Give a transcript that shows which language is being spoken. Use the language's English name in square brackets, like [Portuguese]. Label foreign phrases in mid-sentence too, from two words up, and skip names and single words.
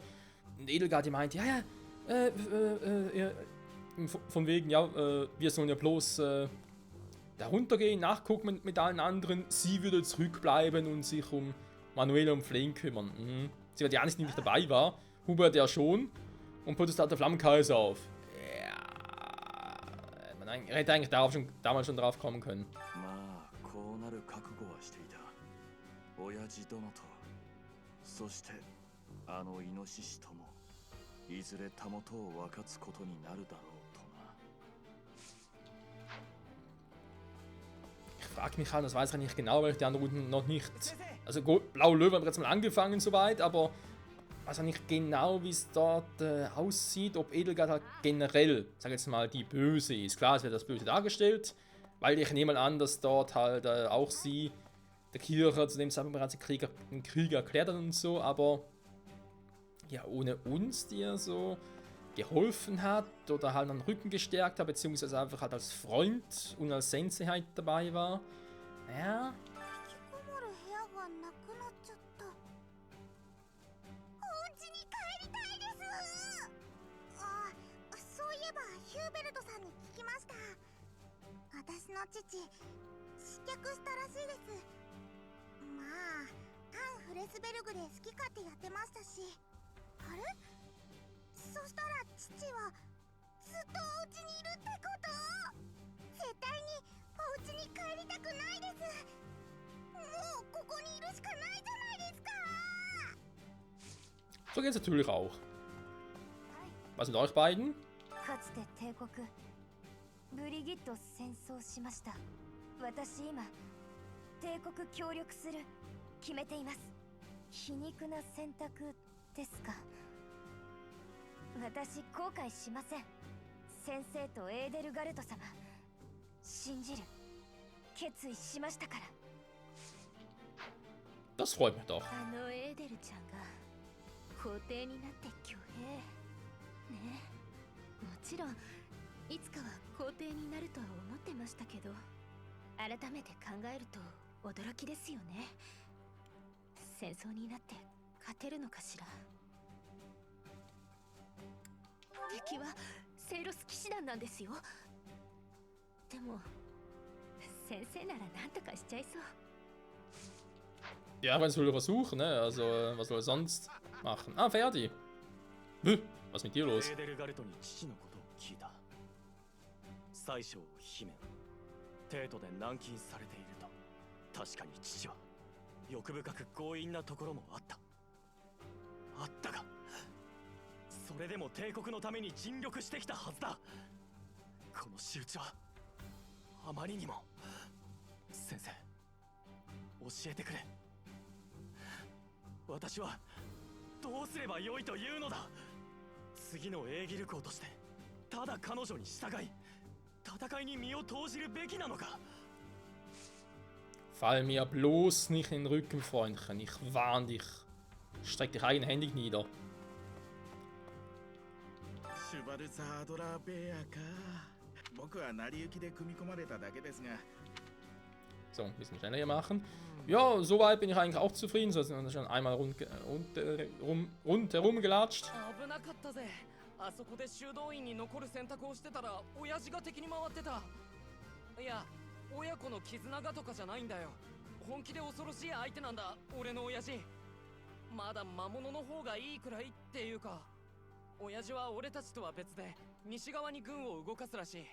[German] Und Edelgard, die meint, ja, von wegen, ja, wir sollen ja bloß da runtergehen, nachgucken mit allen anderen. Sie würde zurückbleiben und sich um Manuela und Flane kümmern. Mhm. Sie war die einzige, die nicht dabei war. Hubert ja schon. Und Protestant der Flammenkaiser auf. Ja. Man er hätte eigentlich damals schon drauf kommen können. [Japanese] まあこうなる覚悟はしていた。親父殿と、そしてあのイノシシともいずれたもとを分かつことになるだろうとな。 [German] Ich frage mich halt, das weiß ich nicht genau, weil ich die anderen Runden noch nicht. Also Blaue Löwe haben wir jetzt mal angefangen soweit, aber ich weiß auch nicht genau, wie es dort aussieht, ob Edelgard halt generell, sag jetzt mal, die Böse ist. Klar, es wird das Böse dargestellt, weil ich nehme mal an, dass dort halt auch sie, der Kirche, zu dem Zeitpunkt bereits den Krieg erklärt hat und so, aber ja, ohne uns, die er so geholfen hat oder halt den Rücken gestärkt hat, beziehungsweise einfach halt als Freund und als Sensei halt dabei war. Ja. [Japanese] 引きこもる部屋がなくなっちゃった。お家に帰りたいです。あ、そういえばヒューベルトさんに聞きました。私の父失脚したらしいです。まあアン・フレスベルグで好き勝手やってましたし。あれ、そしたら父はずっとお家にいるってこと？絶対にお家に帰りたくないです。もうここにいるしかないじゃないですか。 [German] So geht's natürlich auch. Was mit euch beiden? [Japanese] かつて帝国ブリギット戦争しました。私今帝国協力する決めています。皮肉な選択ですか。私後悔しません。先生とエーデルガルト様信じる決意しましたから。 [German] Das freut mich doch. [Japanese] あのエーデルちゃんが皇帝になって挙兵ねえ。もちろんいつかは皇帝になるとは思ってましたけど、改めて考えると驚きですよね。戦争になって勝てるのかしら。敵はセイロス騎士団なんですよ。でも先生なら何とかしちゃいそう。 [German] Ja, wenn es will versuchen, ne? Also, was soll er sonst machen? Ah, Ferdi. Was ist mit dir los? [Japanese] エーデルガルトに父のことを聞いた。宰相を姫、帝都で軟禁されていると。確かに父は欲深く強引なところもあった。あったが、それでも帝国のために尽力してきたはずだ。この仕打ちはあまりにも。先生、教えてくれ。私はどうすればよいというのだ。次のエーギル公としてただ彼女に従い戦いに身を投じるべきなのか。 [German] Fall mir bloß nicht in den Rücken, Freundchen. Ich warn dich. Streck dich eigenhändig nieder. [Japanese] シュバルサードラーベアか。僕は成り行きで組み込まれただけですが。 [German] So, ein bisschen schneller hier machen. Ja, soweit bin ich eigentlich auch zufrieden. So sind wir schon einmal rundherum gelatscht. [Japanese] 危なかったぜ。あそこで修道院に残る選択をしてたら親父が敵に回ってた。いや、親子の絆がとかじゃないんだよ。本気で恐ろしい相手なんだ、俺の親父。まだ魔物の方がいいくらいっていうか、親父は俺たちとは別で西側に軍を動かすらしい。